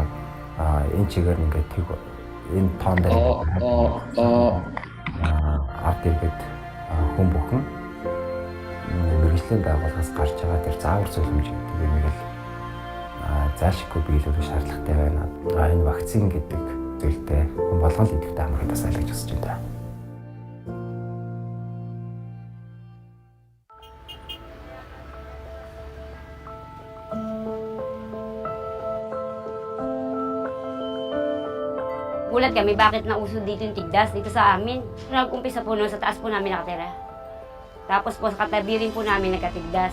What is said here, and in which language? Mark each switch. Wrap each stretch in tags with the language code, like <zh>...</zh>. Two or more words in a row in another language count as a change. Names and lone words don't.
<mn>Энэ чигээр ингээд энэ тоон дээр ард иргэд хүн бүхэн мэргэжлийн байгууллагаас гарч байгаа тэр заавар зөвлөмж гэдэг юм л заашгүй биелүүлэх шаардлагатай байна. Энэ вакцин гэдэг зүйлтэй хүн болгон л идэвхтэй хамрах тасаа гэж хүсэж байна.</mn> <tl>Gulat kami bakit nauso dito yung tigdas dito sa amin. Nag-umpisa po noon sa taas po namin nakatira. Tapos po sa katabi rin po namin nagkatigdas.</tl>